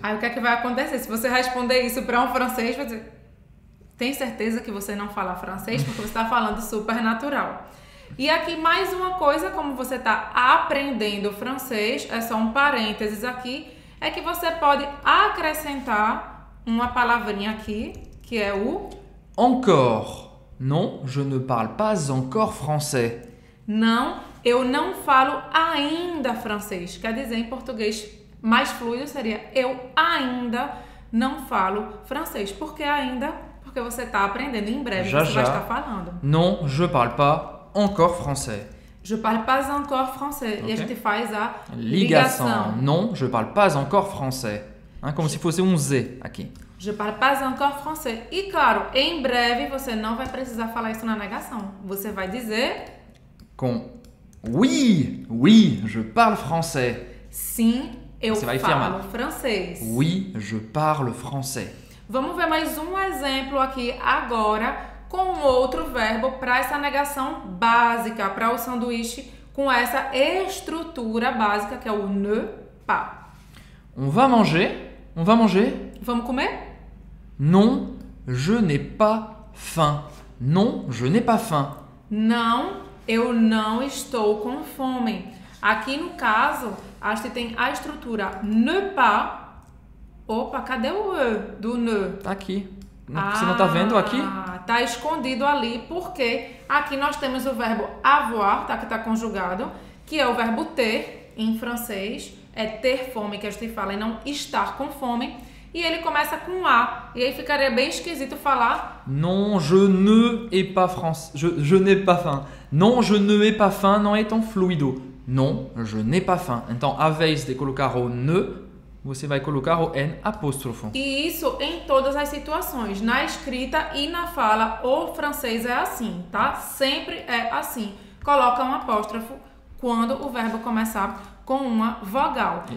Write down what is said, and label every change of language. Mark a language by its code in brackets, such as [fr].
[pt] Aí o que é que vai acontecer? Se você responder isso para um francês, vai dizer: tem certeza que você não fala francês? Porque você está falando super natural. E aqui mais uma coisa, como você está aprendendo francês, é só um parênteses aqui, é que você pode acrescentar uma palavrinha aqui, que é o [fr] Encore. Non, je ne parle pas encore français. [pt] não, eu não falo ainda francês. Quer dizer, em português mais fluido seria eu ainda não falo francês. Por que ainda? Porque você está aprendendo, em breve Já, você vai já. estar falando. [fr] Non, je parle pas encore français. Je parle pas encore français. [pt] E a Ok. gente faz a Ligação. [fr] Non, je parle pas encore français. [pt] Como se fosse Z aqui. [fr] Je parle pas encore français. [pt] E claro, em breve você não vai precisar falar isso na negação. Você vai dizer... Com [fr] oui, oui, je parle français. [pt] Sim, eu falo francês. [fr] Oui, je parle français. [pt] Vamos ver mais um exemplo aqui agora com outro verbo para essa negação básica, para o sanduíche com essa estrutura básica que é o ne pas. [fr] On va manger? On va manger? [pt] Vamos comer? [fr] Non, je n'ai pas faim. Non, je n'ai pas faim. [pt] Não, eu não estou com fome. Aqui no caso, a gente tem a estrutura ne pas. Opa, cadê o E do ne? Tá aqui. Você não tá vendo aqui? Tá escondido ali, porque aqui nós temos o verbo avoir, tá? Que tá conjugado, que é o verbo ter, em francês. É ter fome, que a gente fala, e não estar com fome. E ele começa com A. E aí ficaria bem esquisito falar... [fr] Non, je ne ai pas je n'ai pas faim. Non, je ne ai pas faim [pt] não é tão fluido. [fr] Non, je n'ai pas faim. [pt] Então, ao invés de colocar o ne, você vai colocar o N apóstrofo. E isso em todas as situações. Na escrita e na fala, o francês é assim, tá? Sempre é assim. Coloca um apóstrofo quando o verbo começar com uma vogal.